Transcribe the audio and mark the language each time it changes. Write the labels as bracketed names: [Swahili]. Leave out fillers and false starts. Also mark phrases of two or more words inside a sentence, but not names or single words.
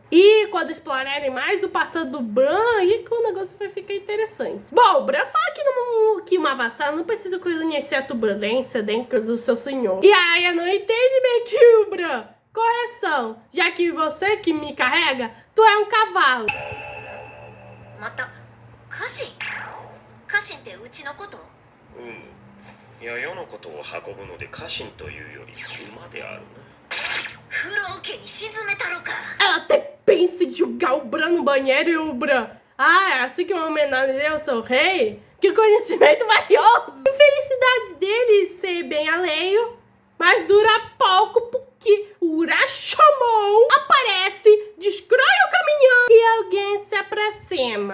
[Portuguese] E quando explorarem mais o passado do Bran, aí que o negócio vai ficar interessante. Bom, o Bran fala que uma vassala não precisa conhecer a turbulência dentro do seu senhor. E a Arya não entende bem que o Bran. Correção, já que você que me carrega, tu é um cavalo. [Japanese] Mata, Kashin? Kashin ってうちのこと？いや世のことを運ぶので家臣というより馬であるな。 [Portuguese] Ela até pensa em jogar o Bran no banheiro e o Bran. É assim que uma homenagem ao seu rei? Que conhecimento valioso! A felicidade dele ser bem alheio, mas dura pouco porque o Rashomon aparece, destrói o caminhão e alguém se aproxima.